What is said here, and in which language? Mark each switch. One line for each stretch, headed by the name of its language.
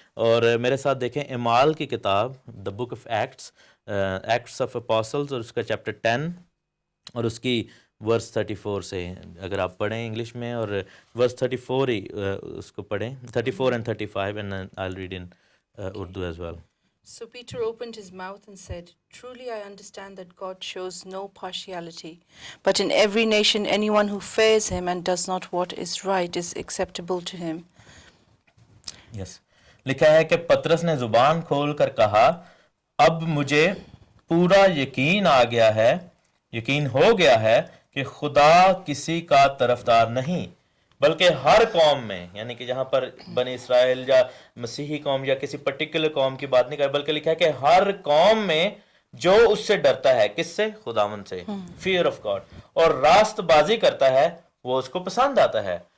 Urdu: اور میرے ساتھ دیکھیں اعمال کی کتاب
English: the book of Acts of Apostles,
Urdu: اور اس کا چیپٹر 10 اور اس کی ورس 34 سے اگر آپ پڑھیں انگلش میں, اور ورس 34 ہی اس کو پڑھیں,
English: 34 and 35, and I'll read in Urdu as well. So Peter opened his mouth and said, "Truly I understand that God shows no partiality, but in every nation anyone who fears him and does not what is right is acceptable to him." Yes.
Urdu: لکھا ہے کہ پطرس نے زبان کھول کر کہا, اب مجھے پورا یقین آ گیا ہے, یقین ہو گیا ہے کہ خدا کسی کا طرفدار نہیں بلکہ ہر قوم میں, یعنی کہ جہاں پر بنی اسرائیل یا مسیحی قوم یا کسی پرٹیکولر قوم کی بات نہیں کر, بلکہ لکھا ہے کہ ہر قوم میں جو اس سے ڈرتا ہے, کس سے؟ خداوند سے,
English: fear of God,
Urdu: اور راست بازی کرتا ہے وہ اس کو پسند آتا ہے.